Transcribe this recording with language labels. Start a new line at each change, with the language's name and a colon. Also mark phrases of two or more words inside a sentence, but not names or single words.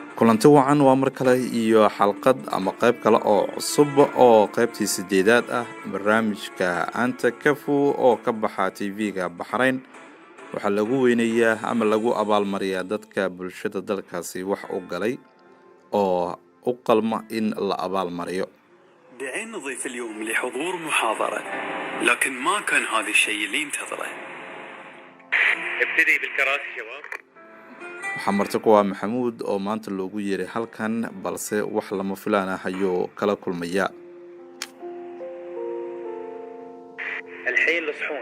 Somali: kulanti wacan waa mar kale iyo xalqad ama qayb kale oo cusub oo qaybtii 8aad ah barnaamijka Anta Kafu oo ka baxa TV-ga Bahrain waxa lagu weynayaa ama lagu abaalmariyaa dadka bulshada dalkaasi wax u galay oo u qalma in la abaalmariyo.
Arabic: دعينا نضيف اليوم لحضور محاضرة لكن ما كان هذا الشيء اللي انتظره. ابتدي بالكراسي شباب.
Somali: waxaa marti ku ah Maxamuud oo maanta loogu yeeray halkan balse wax lama filaan ah ayuu kala kulmaya.
Arabic: الحين لصحون